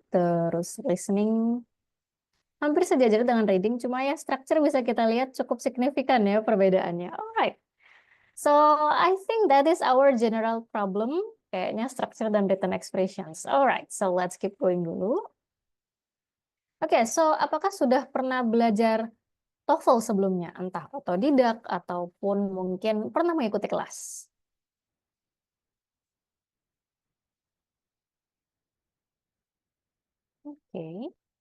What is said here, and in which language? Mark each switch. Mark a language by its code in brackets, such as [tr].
[id] Terus listening hampir sejajar dengan reading, cuma ya structure bisa kita lihat cukup signifikan ya perbedaannya. [en] Alright, so I think that is our general problem. [id] Kayaknya [en] structure dan written expressions. Alright, so let's keep going [id] dulu. Oke, so apakah sudah pernah belajar TOEFL sebelumnya? Entah otodidak ataupun mungkin pernah mengikuti kelas? Oke.